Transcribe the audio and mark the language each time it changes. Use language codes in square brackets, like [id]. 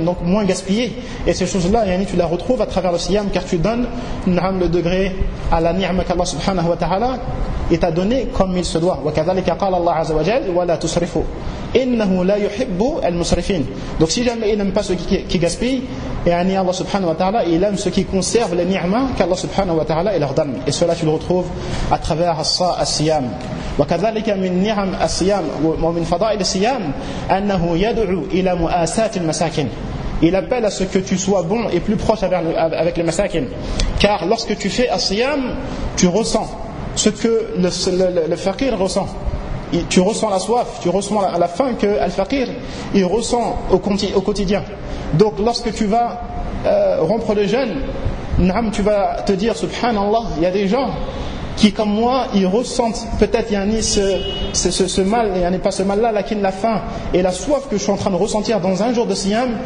[fr] Donc moins gaspiller. Et ces choses-là, tu la retrouves à travers le siyam, car tu donnes le degré à la ni'ma qu'Allah subhanahu wa ta'ala et t'a donné comme il se doit. Wa kadhalika qala Allah azza wa jal, wa la tusrifu. [ar] إِنَّهُ لَا يُحِبُّ الْمُسْرِفِينَ. [fr] Donc si jamais il n'aime pas ceux qui gaspillent, et Allah subhanahu wa ta'ala, il aime ceux qui conservent les ni'ma qu'Allah subhanahu wa ta'ala leur donne. Et cela tu le retrouves à travers As-Siyam. [ar] وَكَذَلِكَ مِنْ نِعَمْ As-Siyam وَمِنْ فَضَائِلِ As-Siyam أَنَّهُ يَدُعُ إِلَى مُؤَاسَاتِ الْمَسَاكِنِ. [fr] Il appelle à ce que tu sois bon et plus proche avec les masakin. Car lorsque tu fais As-Siyam, tu ressens ce que le faqir ressent. Tu ressens la soif, tu ressens la faim que Al-Faqir il ressent au quotidien. Donc lorsque tu vas rompre le jeûne, naam, tu vas te dire subhanallah, il y a des gens qui comme moi, ils ressentent peut-être ce mal, il n'y a pas ce mal-là, la kin, la faim et la soif que je suis en train de ressentir dans un jour de siyam.